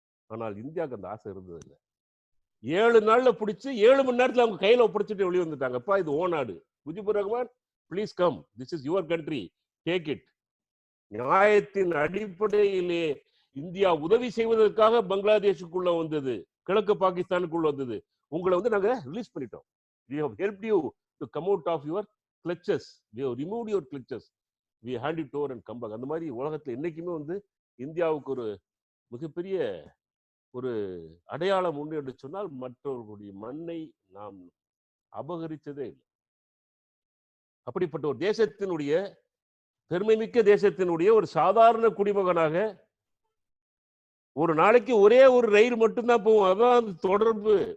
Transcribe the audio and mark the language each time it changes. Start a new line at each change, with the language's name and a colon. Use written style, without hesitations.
Tamil: ஆனால் இந்தியாவுக்கு அந்த ஆசை இருந்ததில்லை. 7 நாள்ல பிடிச்சு 7 மணி நேரத்துல அவங்க கையில ஒப்படைச்சிட்டு வெளியே வந்துட்டாங்க. அப்பா இது ஓ நாடு, Mujibur Rahman
English: Please come, this is your country, take it.
Tamil: நியாயத்தின் அடிப்படையிலே இந்தியா உதவி செய்வதற்காக பங்களாதேஷுக்குள்ள வந்தது, கிழக்கு பாகிஸ்தானுக்குள்ள வந்தது. உங்களை வந்து நாங்க ரிலீஸ் பண்ணிட்டோம்.
English: We have helped you to come out of your clutches. We have removed your clutches. We hand it over and come back.
Tamil: அந்த மாதிரி உலகத்துல என்னைக்குமே வந்து இந்தியாவுக்கு ஒரு மிகப்பெரிய ஒரு அடையாளம் உண்டு என்று சொன்னால் மற்றவர்களுடைய மண்ணை நாம் அபகரித்ததே இல்லை. அப்படிப்பட்ட ஒரு தேசத்தினுடைய பெருமைமிக்க தேசத்தினுடைய ஒரு சாதாரண குடிமகனாக ஒரு நாளைக்கு ஒரே ஒரு ரயில் மட்டும்தான் போகும். அதான் தொடர்பு.